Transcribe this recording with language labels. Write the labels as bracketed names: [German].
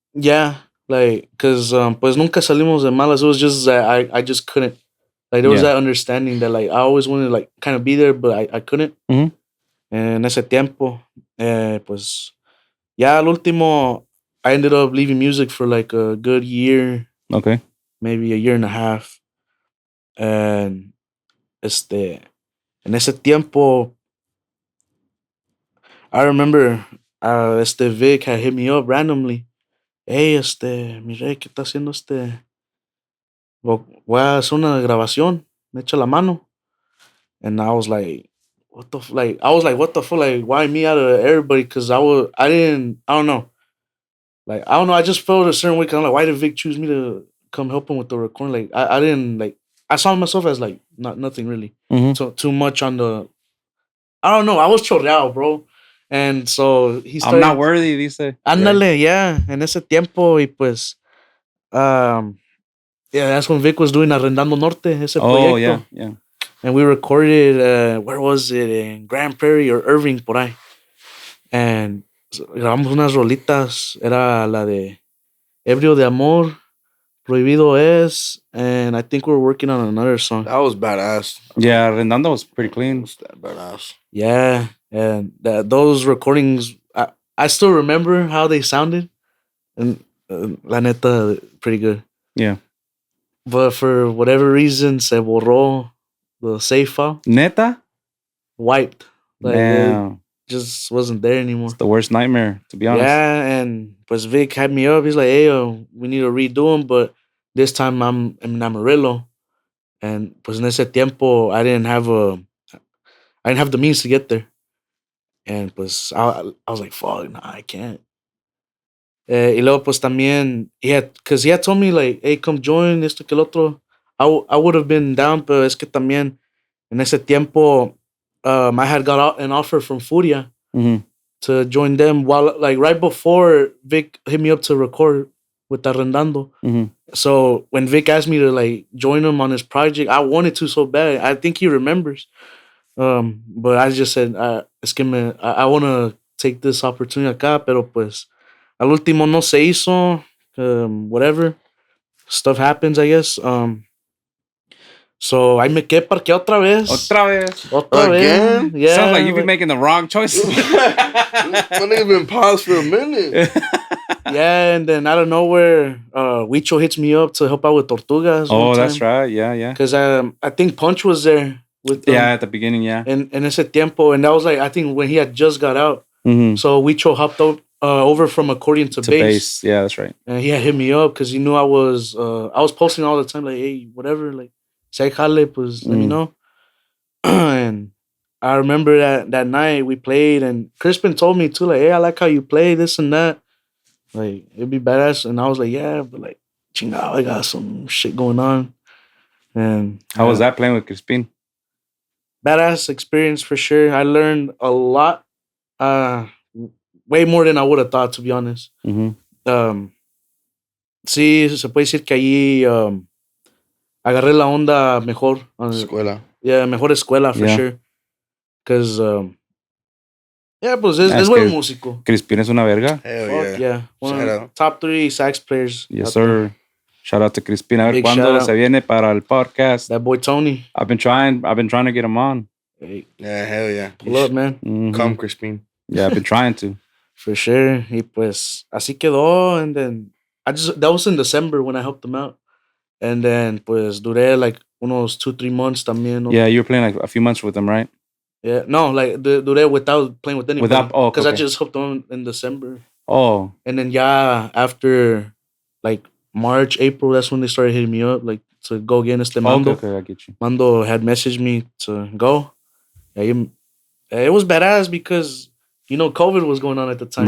[English] Yeah, like, because [Spanish] pues nunca salimos de malas. [English] It was just that I just couldn't. Like, there was that understanding that, like, I always wanted to, like, kind of be there, but I couldn't. Mm-hmm. [Spanish] En ese tiempo, pues, ya al último, [English] I ended up leaving music for, like, a good year. Okay. Maybe a year and a half. And, [Spanish] en ese tiempo, [English] I remember, Vic had hit me up randomly. [Spanish] Hey, mi rey, ¿qué está haciendo voy a hacer una grabación, me echa la mano. [English] And I was like, what the fuck, like, why me out of everybody? Because I don't know. Like, I don't know, I just felt a certain way, because I'm like, why did Vic choose me to come help him with the recording? Like, I didn't, like, I saw myself as, like, nothing really. Mm-hmm. So, too much on the, I don't know, I was chorreado, bro. And so, he started. I'm not worthy, dice. [Spanish] Ándale, yeah. En ese tiempo, y pues, [English] yeah, that's when Vic was doing Arrendando Norte, [Spanish] ese proyecto. [English] Yeah. And we recorded, where was it? [Spanish] In Grand Prairie or Irving, por ahí. And grabamos unas rolitas. [English] Era la de Ebrio de Amor, Prohibido Es, and I think we were working on another song. That was badass. Yeah, Rendando was pretty clean. That badass. Yeah, and those recordings, I still remember how they sounded. And [Spanish] la neta, [English] pretty good. Yeah. But for whatever reason, [Spanish] se borró [English] the save file. [Spanish] Neta? [English] Wiped. Like, Damn. it just wasn't there anymore. It's the worst nightmare, to be honest. Yeah, and pues Vic had me up. He's like, hey, we need to redo them, but this time I'm in Amarillo. And pues [Spanish] en ese tiempo, [English] I didn't have the means to get there. And pues I was like, fuck, nah, I can't. [Spanish] Y luego pues también, [English] because he had told me like, hey, come join, [Spanish] esto que el otro. [English] I would have been down, [Spanish] pero es que también en ese tiempo, [English] I had got an offer from Furia to join them while, like, right before Vic hit me up to record with Arrendando. So when Vic asked me to, like, join him on his project, I wanted to so bad. I think he remembers. But I just said, [Spanish] es que [English] I want to take this opportunity acá, [Spanish] pero pues al último no se hizo. [English] Whatever. Stuff happens, I guess. So I [Spanish] me quedé parqueado otra vez. Otra vez? [English] Yeah. Sounds like you've been making the wrong choices. My nigga been paused for a minute. Yeah, and then out of nowhere, Huicho hits me up to help out with Tortugas. Oh, that's right. Yeah. Because I think Punch was there with them. Yeah, at the beginning, yeah. And [Spanish] ese tiempo, [English] and that was like, I think when he had just got out. So Huicho hopped over from accordion to bass. Yeah, that's right. And he had hit me up because he knew I was posting all the time, like, hey, whatever, like, say jale, pues let me know. And I remember that night we played, and Crispin told me too, like, hey, I like how you play this and that. Like, it'd be badass. And I was like, yeah, but like, chingao, I got some shit going on. And How was that playing with Crispin? badass experience for sure. I learned a lot, uh, way more than I would have thought, to be honest. Mm-hmm. [Spanish] Sí, se puede decir que allí agarré la onda mejor. Escuela. Yeah, mejor escuela [English] for sure. Because, yeah, [Spanish] pues es buen músico. Crispin es una verga. [English] Hell Fuck yeah. One of the top 3 sax players. Yes, sir. Shout out to Crispin. [Spanish] A ver [English] Big [Spanish] cuándo se viene para el podcast. [English] That boy Tony. I've been trying to get him on. Hey, Yeah, hell yeah. pull up, man. Mm-hmm. Come, Crispin. Yeah, I've been trying to. [Spanish] For sure. Y pues así quedó. [English] And then that was in December when I helped him out. And then [Spanish] pues duré [English] like unos 2-3 months también. Yeah, you were playing like a few months with him, right? Yeah, no, like duré without playing with anybody. Because okay. I just helped him in December. Oh. And then after like March, April, that's when they started hitting me up like to go again. Mando. Okay, I get you. Mando had messaged me to go. It was badass because COVID was going on at the time.